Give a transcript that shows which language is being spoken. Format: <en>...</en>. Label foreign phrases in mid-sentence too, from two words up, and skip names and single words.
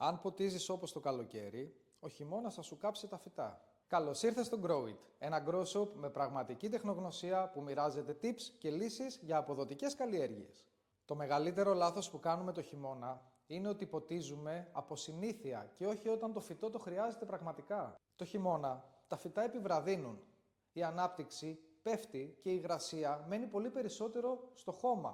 <el>Αν ποτίζεις όπως το καλοκαίρι, ο χειμώνας θα σου κάψει τα φυτά. Καλώς ήρθες στο Grow It, ένα</el> <en>grow shop</en> <el>με πραγματική τεχνογνωσία που μοιράζεται tips και λύσεις για αποδοτικές καλλιέργειες. Το μεγαλύτερο λάθος που κάνουμε το χειμώνα είναι ότι ποτίζουμε από συνήθεια και όχι όταν το φυτό το χρειάζεται πραγματικά. Το χειμώνα τα φυτά επιβραδύνουν, η ανάπτυξη πέφτει και η υγρασία μένει πολύ περισσότερο στο χώμα.</el>